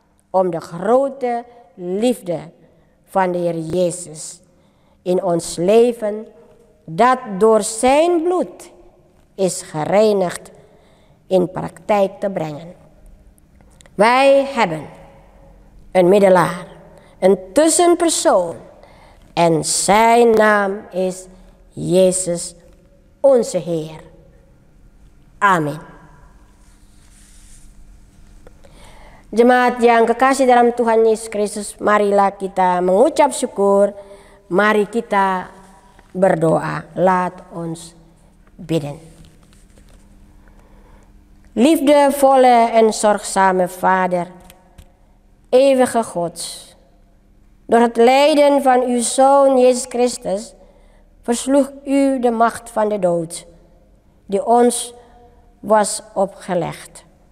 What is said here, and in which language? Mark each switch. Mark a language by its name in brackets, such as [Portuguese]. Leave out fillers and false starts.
[Dutch] om de grote liefde van de Heer Jezus in ons leven, dat door zijn bloed is gereinigd, in praktijk te brengen. Wij hebben een middelaar, een tussenpersoon, en zijn naam is Jezus onze Heer. [Indonesian] Amin. Jemaat yang kekasih dalam Tuhan Yesus Kristus, marilah kita mengucap syukur, mari kita berdoa. [Dutch] Laat ons bidden. Liefdevolle en zorgzame Vader, eeuwige God, door het lijden van uw Zoon Jezus Christus versloeg u de macht van de dood, die ons was opgelegd.